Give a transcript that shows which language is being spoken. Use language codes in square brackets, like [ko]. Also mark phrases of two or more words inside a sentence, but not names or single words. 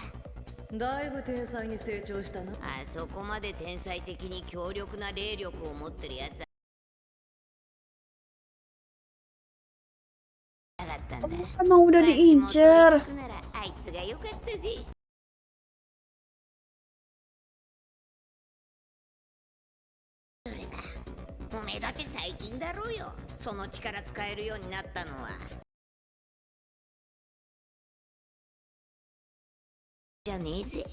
[ja] だいぶ天才に成長したな。あそこまで天才的に強力な霊力を持ってるやつはなかったんだ。 [id] Emang udah diincer. [ja] ならあいつが良かったぜ。それな、おめえだって最近だろうよ。その力使えるようになったのは。じゃねえぜ。